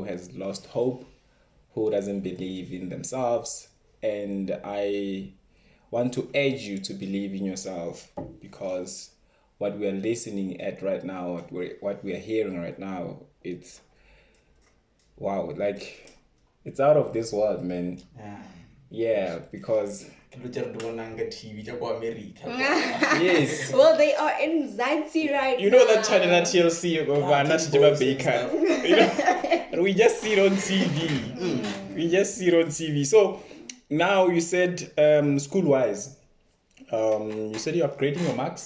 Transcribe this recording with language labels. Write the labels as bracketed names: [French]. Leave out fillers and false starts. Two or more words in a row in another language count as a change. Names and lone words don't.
[English] has lost hope, who doesn't believe in themselves, and I want to urge you to believe in yourself, because what we are listening at right now, what we are hearing right now, it's wow, like it's out of this world, man. Yeah, because [Tswana] Ke lo tsere di bonang ka TV tsa kwa America. [English] yes, Well, they are in Zanzi right you know now. that channel at TLC of Anachima Baker, and we just see it on TV. We just see it on TV. So now you said school wise, you said you're upgrading your marks.